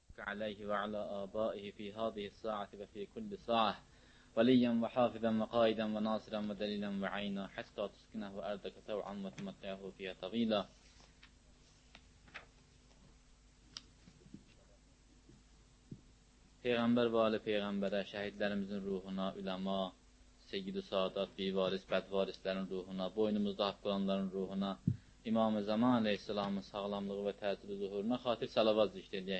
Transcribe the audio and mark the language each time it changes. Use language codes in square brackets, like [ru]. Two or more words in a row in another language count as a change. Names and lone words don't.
[ar] عليه وعلى آبائه في هذه الساعة وفي كل ساعة وليا وحافظا وقائدا وناصرا ودليلا وعينا حتى تسكنه أرضك طوعا وتمتعه فيها طويلا. [az] Peyğəmbər və ali Peyğəmbərə, şəhidlərimizin ruhuna, üləma, Seyyid-i Sadat, bivaris, bədvarislərin ruhuna, boynumuzda haqq olanların ruhuna, İmam-ı Zaman Aleyhisselamın sağlamlığı və təcili zuhuruna xatir salavat zikr edək.